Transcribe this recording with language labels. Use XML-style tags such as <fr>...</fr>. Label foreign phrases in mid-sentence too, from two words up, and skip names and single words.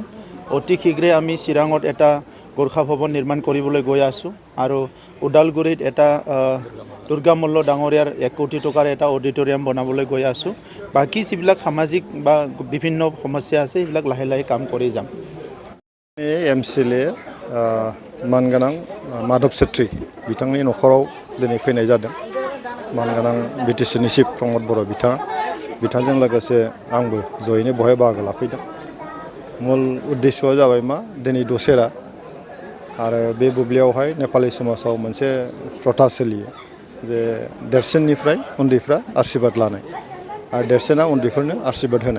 <as>অতি শীঘ্ৰে আমি চিৰাঙত এটা গোৰ্খা ভৱন নিৰ্মাণ কৰিবলৈ গৈ আছোঁ আৰু ওদালগুৰিত এটা দুৰ্গা মল্ল ডাঙৰীয়াৰ 1 কোটি টকাৰ এটা অডিটৰিয়াম বনাবলৈ গৈ আছোঁ। বাকী যিবিলাক সামাজিক বা বিভিন্ন সমস্যা আছে সেইবিলাক লাহে লাহে কাম কৰি যাম।</as> <brx>MCLA मानगोनां माधव सेट्री बिथांनि न'खराव दिनै फैनाय जादों। मानगोनां BTCनि चिफ प्रमद बर' बिथांजों लोगोसे आंबो जयैनो बहाय बाहागो लाफैदों। मूल उद्देश्यआ जाबाय मा, दिनै दसेरा आरो बे बुब्लियावहाय नेपालि समाजाव मोनसे प्रथा सोलियो जे देरसिननिफ्राय उन्दैफ्रा आशीर्बाद लानाय आरो देरसिना उन्दैफोरनो आशीर्बाद होनाय।</brx>